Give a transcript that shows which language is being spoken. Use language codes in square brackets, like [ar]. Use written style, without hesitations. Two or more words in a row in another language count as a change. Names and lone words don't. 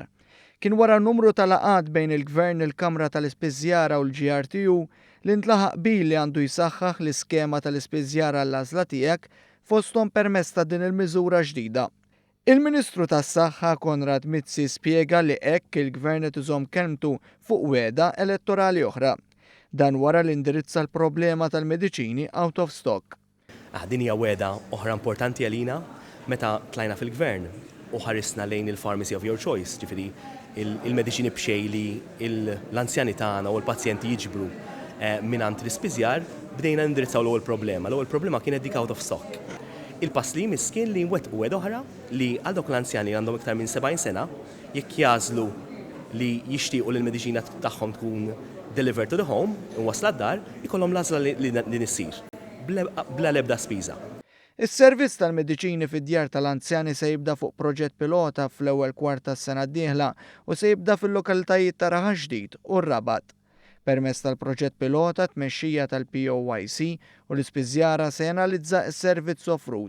[mt] Kien wara numru ta' laqgħat bejn il-Gvern, il-Kamra tal-Ispiżjara u l-GRTU li ntlaħaq bil li għandu jsaħħaħ l-iskema tal-ispiżjara għall-għażla tiegħek fosthom permezz ta' din il-miżura ġdida. Il-Ministru tas-Saħħa Konrad Mizzi spjega li hekk il-Gvern qed iżomm kelmtu fuq wegħda elettorali oħra. Dan wara li indirizza l-problema tal-mediċini [en] out of stock. [mt] Din hija wegħda oħra importanti għalina meta tlajna fil-Gvern u ħarisna lejn il- [en] pharmacy of your choice, [mt] ġifieri il-mediċini b'xejli l-anzjani tagħna u l-pazjenti jiġbru mingħand l-ispiżjar bdejna indirizzaw l-ewwel problema. L-ewwel problema kienet dik [en] out of stock. [mt] Il-pass li jmiss kien li nwettqu wegħda oħra li għal dawk l-anzjani li għandhom iktar minn 70 sena jekk jażlu li jixtiequ li l-mediċina tagħhom tkun [en] delivered to the home, [mt] wasla d-dar, ikollhom l-għażla li nissir, bla l-ebda spiża. Is-servizz tal-mediċini fid-djar tal-anzjani se jibda fuq proġett pilota fl-ewwel kwart tas-sena d-dieħla u se jibda fil-lokalitajiet ta' Raħa Ġdid u r-Rabat. Permezz tal-proġett pilota tmexxija tal-POYC u l-ispiżjara se janalizza s-servizz offrut.